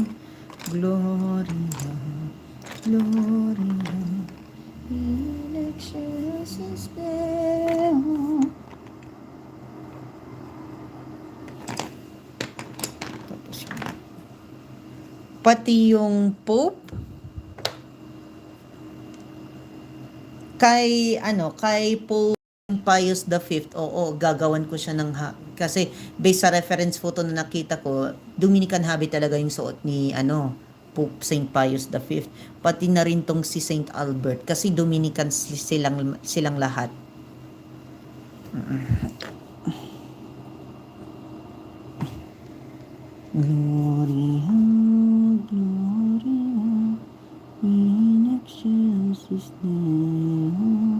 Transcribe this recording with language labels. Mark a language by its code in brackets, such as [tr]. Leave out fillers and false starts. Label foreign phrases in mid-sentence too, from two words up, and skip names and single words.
[la] Gloria, Gloria, in excelsis Deo. [tl] Tapos pati yung Pope kay Pope Pius the Fifth, oo, gagawan ko siya kasi based sa [en] reference photo [tl] na nakita ko, [en] Dominican habit [tl] talaga yung suot ni Pope Saint Pius the Fifth. Pati na rin tong si Saint Albert kasi Dominican silang lahat. [la] Gloria, Gloria, in excelsis Deo.